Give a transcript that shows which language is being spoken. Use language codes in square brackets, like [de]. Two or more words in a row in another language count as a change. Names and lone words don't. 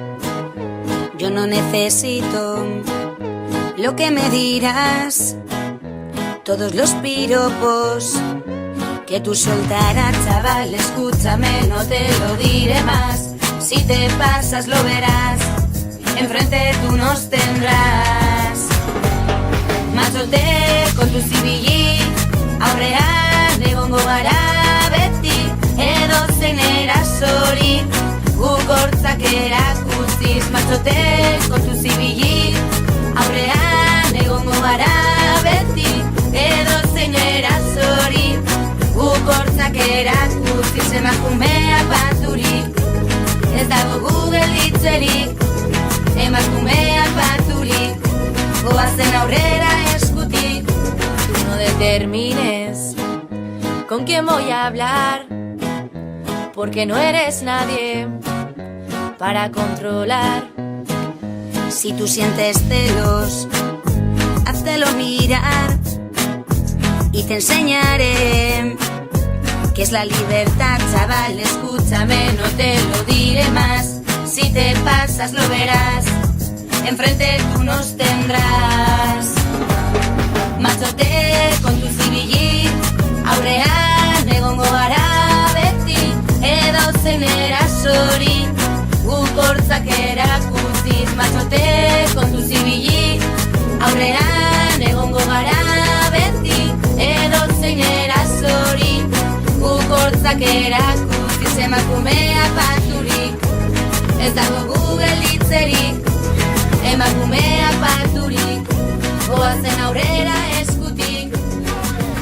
[es] Yo no necesito lo que me dirás, todos los piropos que tú soltarás, chaval, escúchame, no te lo diré más. Si te pasas lo verás, enfrente tú nos tendrás. Machote con tu zibili, [eu] aurrean egongo gara beti, edo zein erasori, guk hortzak erakutsiz. [es] Machote con tu zibili, [eu] aurrean egongo gara beti, edo zein erasori, guk hortzak erakutsiz. Emakumeak baturik, ez dago Google ditzerik, emakumeak baturik, goazen aurrera eskutik. [es] Tú no determines con quién voy a hablar, porque no eres nadie para controlar. Si tú sientes celos, háztelo mirar y te enseñaré qué es la libertad, chaval, escúchame, no te lo diré más. Si te pasas lo verás, enfrente tú nos tendrás. Machote con tu zibili, [eu] aurrean egongo gara beti, edo zein erasori, guk hortzak erakutsiz. [es] Machote con tu zibili, [eu] aurrean egongo gara beti, edo zein erasori, guk hortzak erakutsiz. Emakumeak baturik, ez dago Google ditzerik, emakumeak baturik, goazen aurrera eskutik.